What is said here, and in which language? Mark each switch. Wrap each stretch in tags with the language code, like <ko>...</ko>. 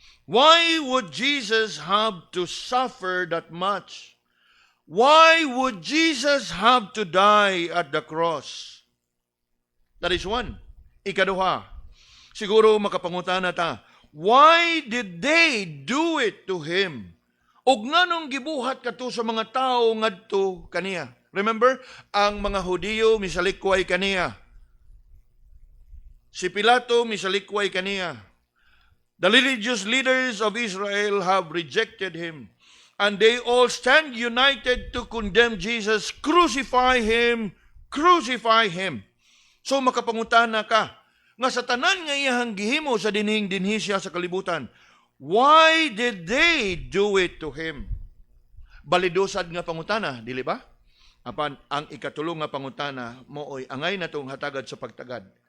<en>Why would Jesus have to suffer that much? Why would Jesus have to die at the cross? That is one.</en> <ceb>Ikaduha, siguro makapangutana ta,</ceb> <en>why did they do it to him?</en> <ceb>Og nganong gibuhat kato sa mga tao ngadto kaniya? Remember, ang mga Hudiyo misalikway kaniya. Si Pilato misalikway kaniya.</ceb> <en>The religious leaders of Israel have rejected him. And they all stand united to condemn Jesus. Crucify him! Crucify him!</en> <ceb>So makapangutana ka, nga sa tanan nga iyahang gihimo sa dinhing-dinhi siya sa kalibutan,</ceb> <en>why did they do it to him?</en> <ceb>Balidosad nga pangutana, dili ba? Apan ang ikatulong nga pangutana mooy angay natong hatagad sa pagtagad.</ceb>